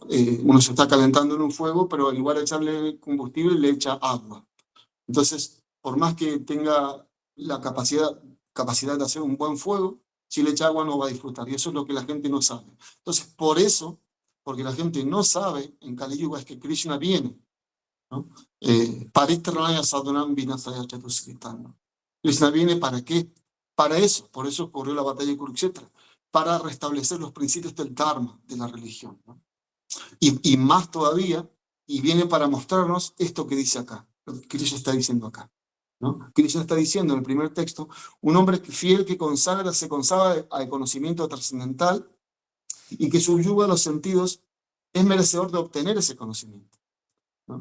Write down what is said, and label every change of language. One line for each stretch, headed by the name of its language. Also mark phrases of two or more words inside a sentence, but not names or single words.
Spanish: Uno se está calentando en un fuego, pero en lugar de echarle combustible, le echa agua. Entonces, por más que tenga la capacidad de hacer un buen fuego, si le echa agua no va a disfrutar. Y eso es lo que la gente no sabe. Entonces, por eso, porque la gente no sabe en Kali Yuga, es que Krishna viene, ¿no?
Sanskrit: Paritranaya sadhunam vinasaya chatusritam,
Spanish: ¿no? Krishna viene ¿para qué? Para eso. Por eso ocurrió la batalla de Kurukshetra, para restablecer los principios del Dharma, de la religión, ¿no? Y más todavía, y viene para mostrarnos esto que dice acá, lo que Krishna está diciendo acá, ¿no? Krishna está diciendo en el primer texto, un hombre fiel que se consagra al conocimiento trascendental y que subyuga los sentidos es merecedor de obtener ese conocimiento, ¿no?